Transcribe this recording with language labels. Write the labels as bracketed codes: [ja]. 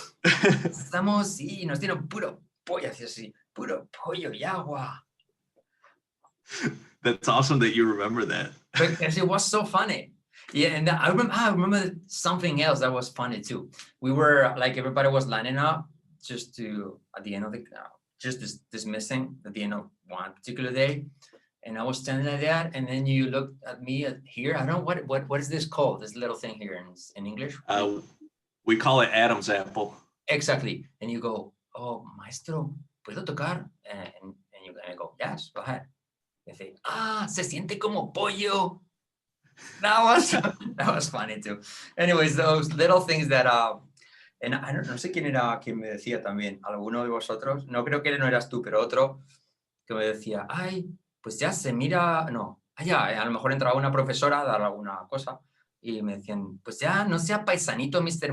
[es] Estamos, sí, nos dieron puro pollo, así, puro pollo y agua. [en] That's awesome that you remember that. Because it was so funny. Yeah, and I remember something else that was funny too. We were like, everybody was lining up just to, at the end of the, just dismissing at the end of one particular day. And I was standing like that, and then you looked at me here. I don't know, what is this called? This little thing here in English? We call it Adam's apple. Exactly. And you go, oh, maestro, [es] ¿puedo tocar? [en] And I go, yes, go ahead. And say, [es] se siente como pollo. [en] That was funny too. Anyways, those little things that, and I don't, [es] no sé quién era quien me decía también, alguno de vosotros, no creo que no eras tú, pero otro que me decía, ay, pues ya se mira, no, ya, a lo mejor entraba una profesora a dar alguna cosa y me decían, pues ya no sea paisanito, Mr.